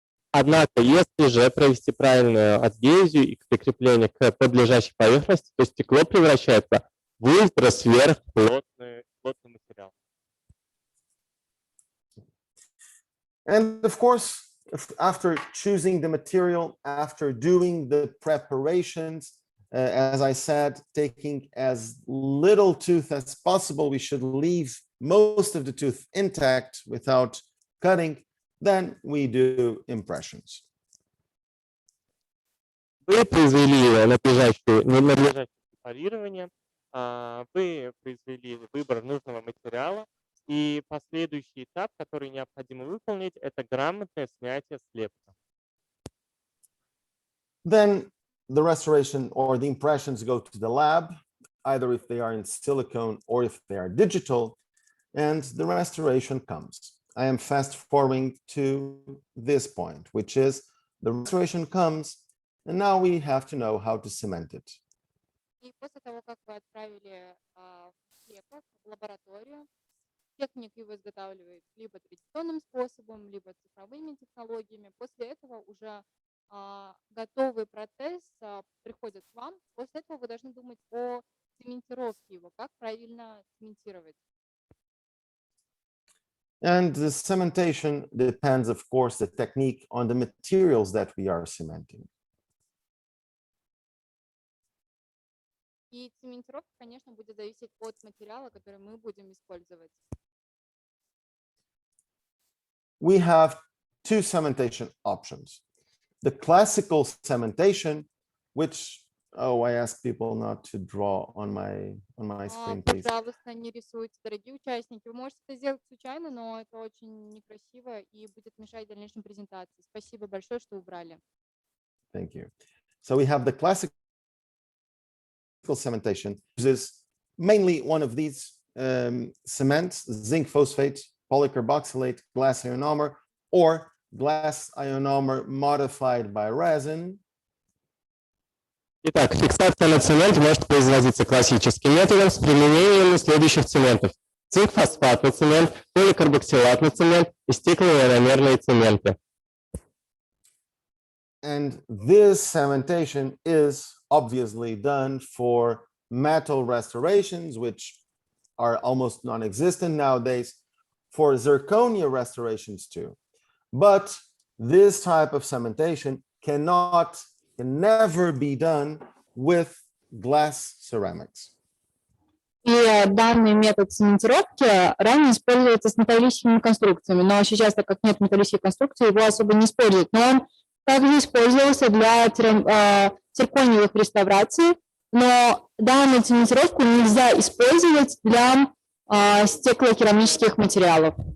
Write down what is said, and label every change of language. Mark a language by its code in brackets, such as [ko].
[ru] Однако, если же провести правильную адгезию и прикрепление к подлежащей поверхности, то стекло превращается в ультра-сверхплотный материал. [en] And of course, after choosing the material, after doing the preparations, as I said, taking as little tooth as possible, we should leave most of the tooth intact without cutting. Then we do impressions. [ru] Вы произвели надлежащее препарирование, вы произвели выбор нужного материала, и последующий этап, который необходимо выполнить, это грамотное снятие слепка. [en] Then the restoration or the impressions go to the lab, either if they are in silicone or if they are digital, and the restoration comes. I am fast forwarding to this point, which is the restoration comes, and now we have to know how to cement it. [ru] И после того, как вы отправили слепок в лабораторию, техник его изготавливает либо традиционным способом, либо цифровыми технологиями. После этого уже готовый протез приходит к вам. После этого вы должны думать о цементировке его, как правильно цементировать. [en] And the cementation depends, of course, the technique on the materials that we are cementing. [ru] И цементировка, конечно, будет зависеть от материала, который мы будем использовать. [en] We have two cementation options. The classical cementation, which, I ask people not to draw on my screen, please. [ru] Пожалуйста, не рисуйте, дорогие участники. Вы можете это сделать случайно, но это очень некрасиво и будет мешать дальнейшей презентации. Спасибо большое, что убрали. [en] Thank you. So we have the classical cementation, uses mainly one of these cements, zinc phosphate, polycarboxylate, glass ionomer, or glass ionomer modified by resin. [ru] Итак, фиксация на цемент может производиться классическим методом с применением следующих цементов: цинк-фосфатный цемент, поликарбоксилатный цемент и стеклоиономерные цементы. [en] And this cementation is obviously done for metal restorations, which are almost non-existent nowadays, for zirconia restorations too. But this type of cementation can never be done with glass ceramics. [ru] И данный метод цементировки ранее используется с металлическими конструкциями, но сейчас, так как нет металлических конструкций, его особо не используют. Но он также использовался для циркониевых реставраций, но данную цементировку нельзя использовать для стеклокерамических материалов.